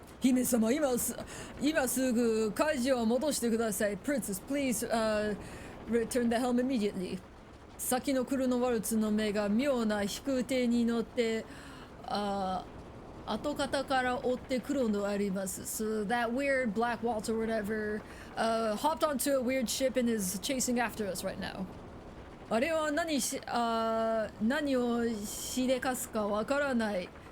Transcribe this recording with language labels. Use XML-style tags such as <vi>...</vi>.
<ja>姫様、今すぐ舵を戻してください。</ja> <en>Princess, please return the helm immediately.</en> <ja>先のクルノワルツの目が妙な飛空艇に乗って後方から追ってくるのあります。</ja> <en>So that weird Black Waltz or whatever hopped onto a weird ship and is chasing after us right now.</en> <ja>あれは何をしでかすかわからない</ja>